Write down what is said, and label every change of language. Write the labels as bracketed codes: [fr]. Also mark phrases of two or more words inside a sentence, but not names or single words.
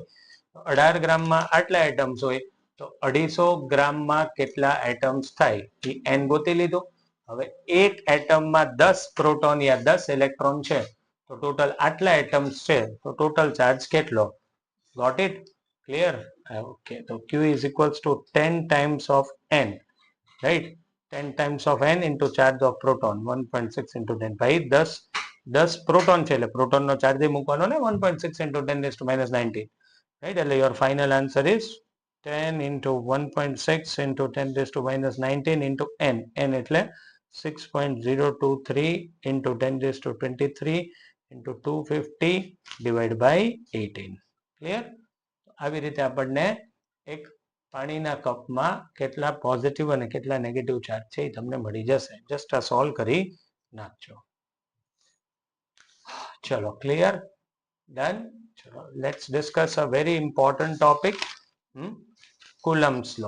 [gu] 18 ગ્રામમાં આટલા એટમ્સ હોય તો 250 ગ્રામમાં કેટલા એટમ્સ થાય એ n ગોતી લીધું. હવે એક એટમમાં 10 પ્રોટોન યા 10 ઇલેક્ટ્રોન છે તો ટોટલ આટલા એટમ્સ છે તો [en] total charge [gu] કેટલો? [en] Got it? Clear? Okay તો q is equals to 10 times of n, right? 10 times of n into charge of proton 1.6 into 10. [gu] ભાઈ 10 પ્રોટોન છે એટલે પ્રોટોનનો ચાર્જ મૂકવાનો ને [en] 1.6 into 10⁻19, right? એટલે your final answer is 10 into 1.6 into 10⁻19 into n. n એટલે 6.023 into 10⁻23 into 250 divided by 18. ક્લિયર? [gu] આવી રીતે આપણને એક પાણીના કપમાં કેટલા પોઝિટિવ અને કેટલા નેગેટિવ ચાર્જ છે એ તમને મળી જશે. જસ્ટ આ સોલ્વ કરી નાખજો. ચલો ક્લિયર? [en] ડન? ચલો Let's discuss a very important topic, Coulomb's law.